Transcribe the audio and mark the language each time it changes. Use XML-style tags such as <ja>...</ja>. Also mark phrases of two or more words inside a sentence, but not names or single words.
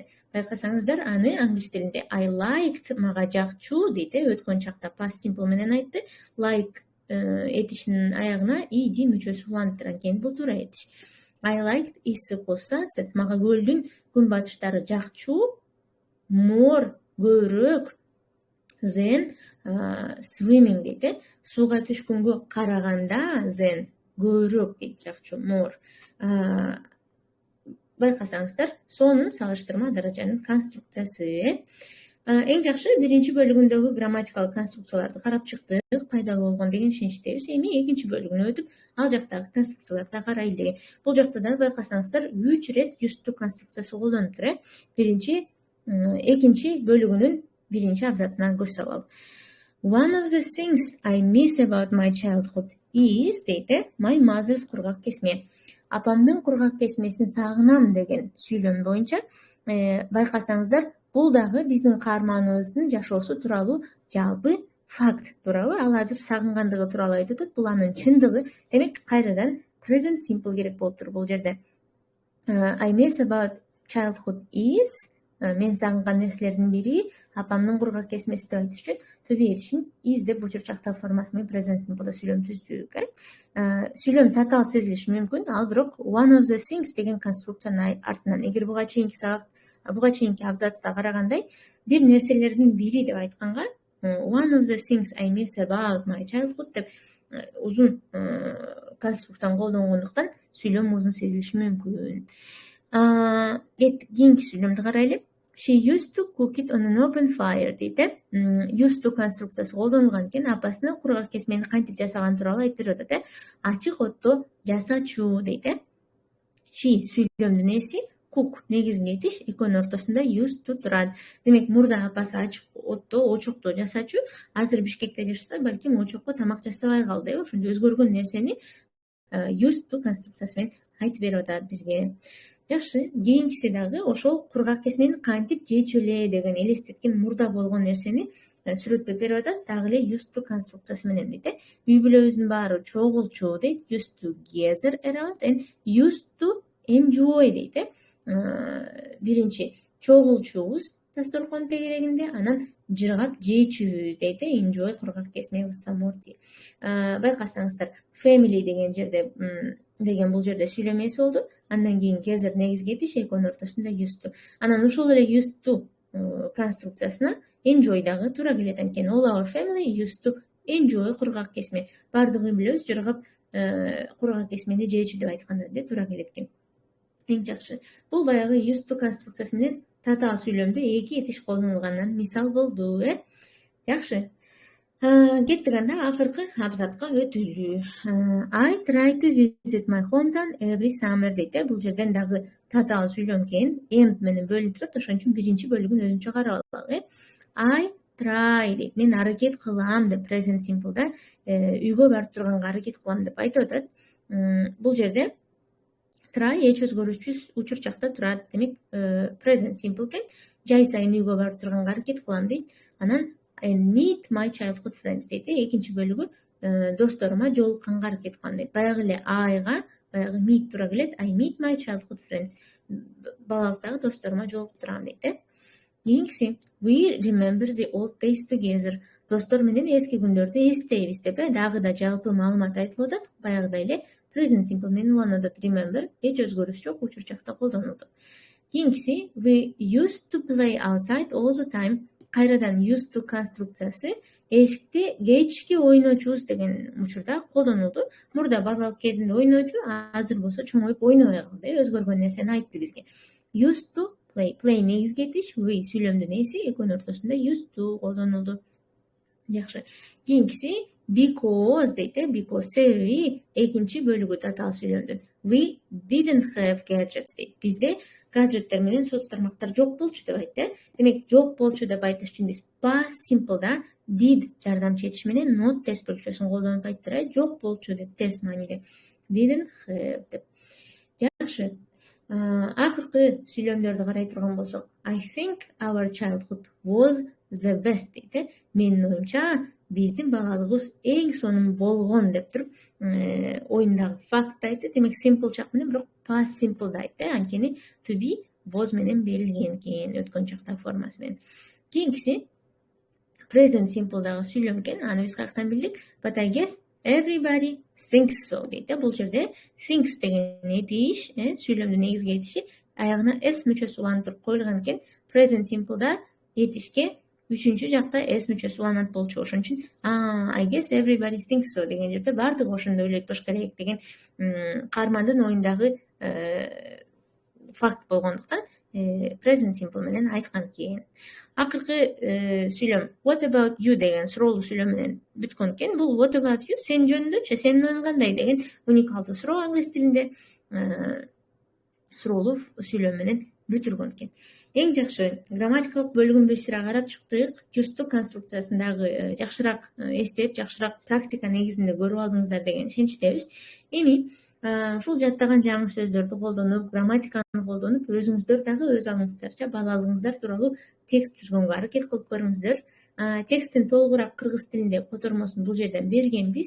<ky>Байкасаңыздар, аны англис тилинде</ky> <en>I liked</en> <ky>мага жакчу дейт. Өткөн чакта</ky> <en>past simple</en> <ky>менен айтты. Like этишинин аягына ed мүчөсү уланып турган экен. Бул туура этиш.</ky> <en>I liked</en> <ky>isi косса, мага көлдүн күн батыштары жакчу,</ky> <en>more көбүрөөк than swimming дейт.</en> <ky>Сууга түшкөнгө караганда than көбүрөөк дейт, жакчу more. Байкасаңыздар, сонун салыштырма даражанын конструкциясы. Эң жакшы биринчи бөлүгүндөгү грамматикалык конструкцияларды карап чыктык, пайдалуу болгон деген ишеничтебиз. Эми экинчи бөлүгүнө өтүп, ал жактагы конструкцияларды карайлы. Бул жакта да байкасаңыздар 3 рет</ky> <en>used to</en> <ky>конструкциясы колдонуп тур. Биринчи, экинчи бөлүгүнүн биринчи абзацына көз салалы.</ky> <en>One of the things I miss about my childhood is дейт, my mother's</en> <ky>кургак кесме. Апамдын кургак кесмесин сагынам деген сүйлөм боюнча байкасаңыздар, бул дагы биздин каарманыбыздын жашоосу тууралуу жалпы факт туурабы? Ал азыр сагынгандыгы тууралуу айтып атат. Бул анын чындыгы. Демек кайрадан</ky> <en>present simple</en> <ky>керек болуп тур бул жерде.</ky> <en>I miss about childhood is</en> <ky>мен сагынган нерселердин бири апамдын кургак кесмеси деп айтыш үчүн</ky> <en>to be</en> <ky>этишин is деп учурчактагы формасы менен</ky> <en>present simple</en> <ky>сүйлөм түздүк. Сүйлөм татаал сезилиши мүмкүн, ал бирок</ky> <en>one of the things</en> <ky>деген конструкциянын артынан, эгер буга чейинки абзацта карагандай, бир нерселердин бири деп айтканга</ky> <en>one of the things I miss about my childhood</en> <ky>деп узун конструкцияны колдонгондуктан сүйлөм узун сезилиши мүмкүн. Кийинки сүйлөмдү карайлы.</ky> <en>She used to cook it on an open fire дейт. Used to</en> <ky>конструкциясы колдонулган экен. Апасынын кургак кесмени кантип жасаган тууралуу айтып берип атат. Ачык отто жасачу дейт. She сүйлөмдүн эси, cook негизги этиш, экөөнүн ортосунда used to турат. Демек мурда апасы ачык отто, очокто жасачу, азыр Бишкекте жашаса, балким очокко тамак жасабай калды. Ошондо өзгөргөн нерсени</ky> <en>used to</en> <ky>конструкциясы менен айтып берип атат бизге. Жакшы, кийинкиси дагы ошол кургак кесмени кантип жечү эле деген элестеткен мурда болгон нерсени сүрөттөп берип атат. Дагы эле</ky> <en>used to</en> <ky>конструкциясы менен дейт. Үй бүлөбүздүн баары чогулчу дейт.</ky> <en>Used to gather around and used to enjoy дейт.</en> <ky>Биринчи чогулчубуз дасторкон тегерегинде, анан жыргап жечүбүз дейт.</ky> <en>Enjoy</en> <ky>кургак кесме</ky> <en>with some more tea.</en> <ky>Байкасаңыздар, family деген жерде деген бул жерде сүйлөмеси болду. Андан кийин gather негизги этиш, экөөнүн ортосунда</ky> <en>used to.</en> <ky>Анан ушул эле</ky> <en>used to</en> <ky>конструкциясына enjoy дагы туура келет экен.</ky> <en>All our family used to enjoy</en> <ky>кургак кесме. Бардыгы билебиз, жыргап кургак кесмени жечү деп айтканда да туура келет экен. Эң жакшы. Бул баягы</ky> <en>used to</en> <ky>конструкциясы менен татаал сүйлөмдө эки этиш колдонулганынан мисал болду. Жакшы. Кеттик анда акыркы абзацка өтөлү.</ky> <en>I try to visit my hometown every summer дейт.</en> <ky>Бул жерден дагы татаал сүйлөм экен. End менен бөлүнүп турат, ошон үчүн биринчи бөлүгүн өзүнчө карап алалы.</ky> <en>I try</en> <ky>дейт. Мен аракет кылам деп</ky> <en>present simple</en> <ky>да үйгө барып турганга аракет кылам деп айтып атат. Бул жерде тура, эч өзгөрүүсүз учурчакта турат. Демек</ky> <en>present simple</en> <ky>экен. Жай сайын үйгө барып турганга аракет кылам дейт.</ky> <en>Анан meet my childhood friends дейт.</en> <ky>Экинчи бөлүгү досторума жолукканга аракет кылам дейт. Баягы эле Iга баягы meet тура келет.</ky> <en>I meet my childhood friends.</en> <ky>Балалыктагы досторума жолугуп турам дейт.</ky> <en>Кийинкиси we remember the old days together.</en> <ky>Достор менен эски күндөрдү эстейбиз деп дагы да жалпы маалымат айтылып атат. Баягыдай эле</ky> <en>present simple</en> <ky>менен уланып атат. Remember эч өзгөрүш жок, учурчакта колдонулду.</ky> <en>Кийинкиси we used to play outside all the time.</en> <ky>Кайрадан</ky> <en>used to</en> <ky>конструкциясы эшикте кечки ойночубуз деген учурда колдонулду. Мурда балалык кезинде ойночу, азыр болсо чоңоюп ойнобой калды. Өзгөргөн нерсени айтты бизге.</ky> <en>Used to play</en> <ky>негизги этиш, we сүйлөмдүн эси, экөөнүн ортосунда</ky> <en>used to</en> <ky>колдонулду. Жакшы. Кийинкиси because дейт, because себеби экинчи бөлүгү татаал сүйлөмдүн.</ky> <en>We didn't have gadgets дейт.</en> <ky>Бизде гаджеттер менен соц тармактар жок болчу деп айтты. Демек, жок болчу деп айтыш үчүн биз</ky> <en>past simple'да</en> <ky>did жардамчы этиш менен not терс бөлүкчөсүн колдонуп айттырайт. Жок болчу деп терс мааниде.</ky> <en>Didn't have</en> <ky>деп. Жакшы. Акыркы сүйлөмдөрдү карай турган болсок,</ky> <en>I think our childhood was the best дейт.</en> <ky>Менин оюмча, биздин балалыгыбыз эң сонун болгон деп туруп, оюндагы факт айтты. Демек, simple чак менен бирок</ky> <en>past simple</en> <ky>да айтты. Анткени</ky> <en>to be was</en> <ky>менен берилген экен, өткөн чакта формасы менен. Кийинкиси</ky> <en>present simple</en> <ky>дагы сүйлөм экен. Аны биз каяктан билдик?</ky> <en>But I guess everybody thinks so дейт.</en> <ky>Бул жерде thinks деген этиш, сүйлөмдүн негизги этиши аягына s мүчөсү уланып туруп коюлган экен.</ky> <en>Present simple'да</en> <ky>этишке үчүнчү жакта s мүчөсү уланат болчу. Ошон үчүн</ky> <en>I guess everybody thinks so</en> <ky>деген жерде баардыгы ошондой ойлойт болуш керек деген каармандын оюндагы факт болгондуктан</ky> <en>present simple</en> <ky>менен айткан экен. Акыркы сүйлөм</ky> <en>what about you</en> <ky>деген суроолуу сүйлөм менен бүткөн экен. Бул</ky> <en>what about you</en> <ky>сен жөнүндөчү, сенин оюң кандай деген уникалдуу суроо англис тилинде суроолуу сүйлөм менен бүтүргөн экен. Эң жакшы грамматикалык бөлүгүн бир сыйра карап чыктык.</ky> <en>Used to</en> <ky>конструкциясын дагы жакшыраак эстеп, жакшыраак практика негизинде көрүп алдыңыздар деген ишеничтебиз. Эми ушул жаттаган жаңы сөздөрдү колдонуп, грамматиканы колдонуп, өзүңүздөр дагы өз алыңыздарча балалыгыңыздар тууралуу текст түзгөнгө аракет кылып көрүңүздөр. Тексттин толугураак кыргыз тилинде котормосун бул жерден бергенбиз.</ky>